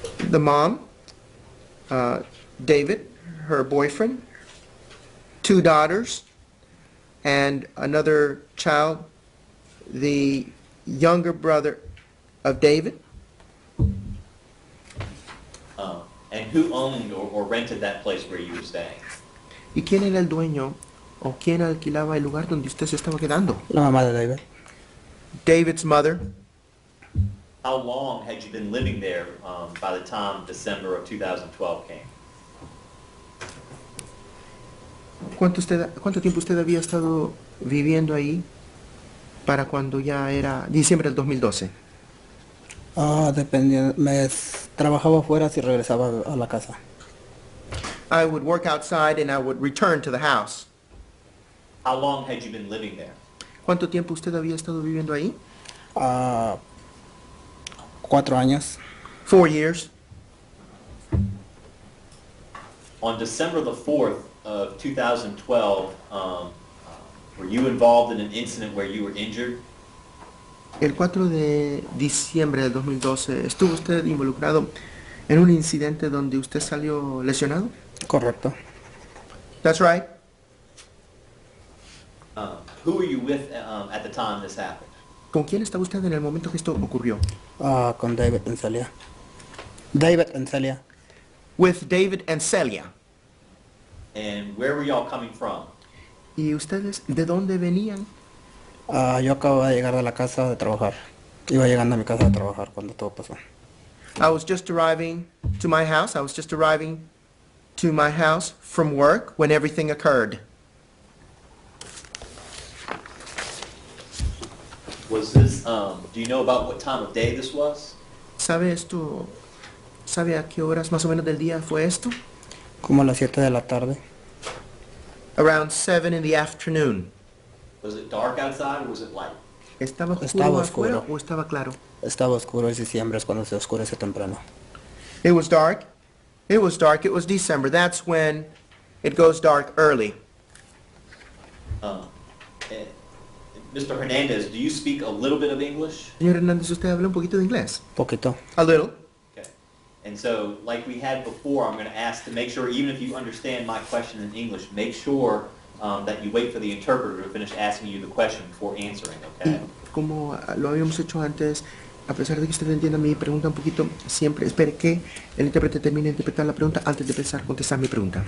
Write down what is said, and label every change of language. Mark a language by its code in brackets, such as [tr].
[en] The mom, David, her boyfriend, two daughters, and another child, the younger brother of David. And who owned or rented that place where you were staying? [es] ¿Y quién era el dueño o quién alquilaba el lugar donde usted se estaba quedando? La mamá de David. [en] David's mother. How long had you been living there by the time December of 2012 came? [es] ¿Cuánto tiempo usted había estado viviendo ahí para cuando ya era diciembre del 2012? Dependiendo, trabajaba afuera si regresaba a la casa. [en] I would work outside and I would return to the house. How long had you been living there? [es] ¿Cuánto tiempo usted había estado viviendo ahí? 4 años. [en] 4 years. On December the 4th of 2012, were you involved in an incident where you were injured? [es] El 4 de diciembre del 2012, ¿estuvo usted involucrado en un incidente donde usted salió lesionado? Correcto. [en] That's right. Who were you with at the time this happened? [es] ¿Con quién estaba usted en el momento que esto ocurrió? Con David en Celia. David en Celia. [en] With David and Celia. And where were y'all coming from? [es] ¿Y ustedes de dónde venían? Yo acababa de llegar de la casa de trabajar. Iba llegando a mi casa de trabajar cuando todo pasó. [en] I was just arriving to my house. I was just arriving to my house from work when everything occurred. Was this, do you know about what time of day this was? [es] ¿Sabe esto? ¿Sabe a qué horas más o menos del día fue esto? Como a las 7 de la tarde. [en] Around 7 in the afternoon. Was it dark outside or was it light? [es] ¿Estaba oscuro Estaba afuera oscuro. o estaba claro? Estaba oscuro, es diciembre, es cuando se oscurece temprano. [en] It was dark. It was dark. It was December. That's when it goes dark early. Mr. Hernandez, do you speak a little bit of English? [es] Señor Hernández, ¿usted habla un poquito de inglés? Poquito. [en] A little. Okay. And so, like we had before, I'm going to ask to make sure, even if you understand my question in English, make sure that you wait for the interpreter to finish asking you the question before answering, okay? [es] Como lo habíamos hecho antes, a pesar de que usted entienda mi pregunta un poquito, siempre espere que el intérprete termine de interpretar la pregunta antes de empezar a contestar mi pregunta.